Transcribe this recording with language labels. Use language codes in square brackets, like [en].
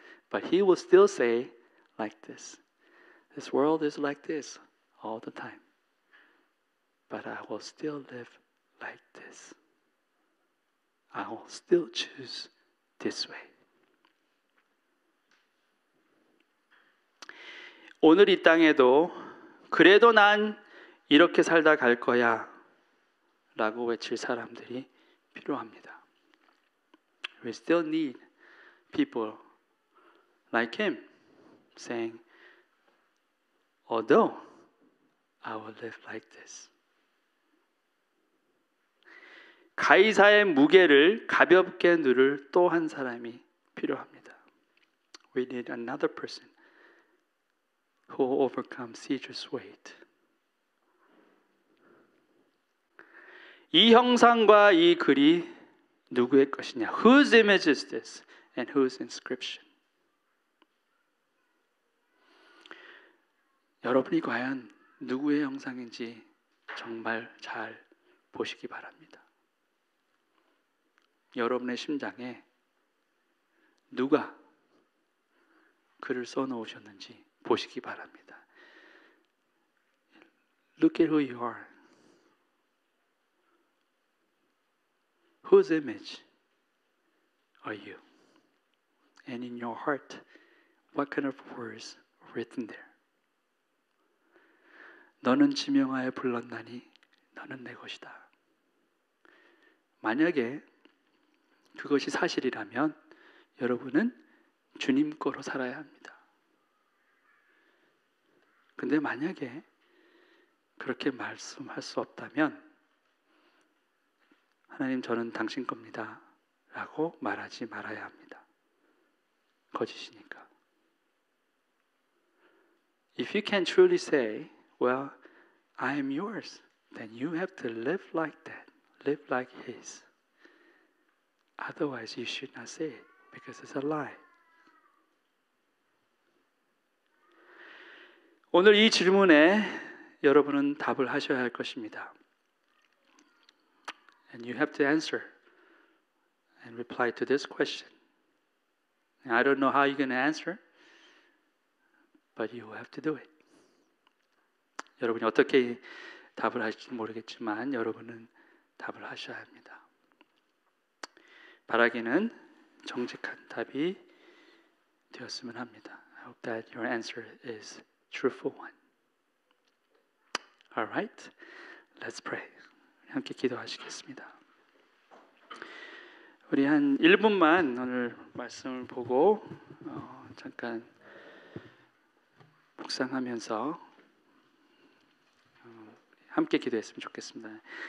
[en] But he will still say like this world is like this all the time. But I will still live like this. I will still choose this way. [ko] 오늘 이 땅에도 그래도 난 이렇게 살다 갈 거야 라고 외칠 사람들이 필요합니다. [en] We still need people like him saying, although I will live like this. [ko] 가이사의 무게를 가볍게 누를 또 한 사람이 필요합니다. [en] We need another person who will overcome Caesar's weight. [ko] 이 형상과 이 글이 누구의 것이냐? [en] Whose image is this? And whose inscription? [ko] 여러분이 과연 누구의 형상인지 정말 잘 보시기 바랍니다. 여러분의 심장에 누가 글을 써놓으셨는지 보시기 바랍니다. [en] Look at who you are. Whose image are you? And in your heart, what kind of words are written there? [ko] 너는 지명하여 불렀나니 너는 내 것이다. 만약에 그것이 사실이라면 여러분은 주님 거로 살아야 합니다. 근데 만약에 그렇게 말씀할 수 없다면 하나님 저는 당신 겁니다 라고 말하지 말아야 합니다. 거짓이니까. [en] If you can truly say, well, I am yours, then you have to live like that. Live like His. Otherwise, you should not say it because it's a lie. [ko] 오늘 이 질문에 여러분은 답을 하셔야 할 것입니다. [en] And you have to answer and reply to this question. And I don't know how you're going to answer, but you have to do it. [ko] 여러분이 어떻게 답을 하실지 모르겠지만 여러분은 답을 하셔야 합니다. 바라기는 정직한 답이 되었으면 합니다. [en] I hope that your answer is truthful one. All right, let's pray. [ko] 함께 기도하시겠습니다. 우리 한 1분만 오늘 말씀을 보고 잠깐 묵상하면서 함께 기도했으면 좋겠습니다.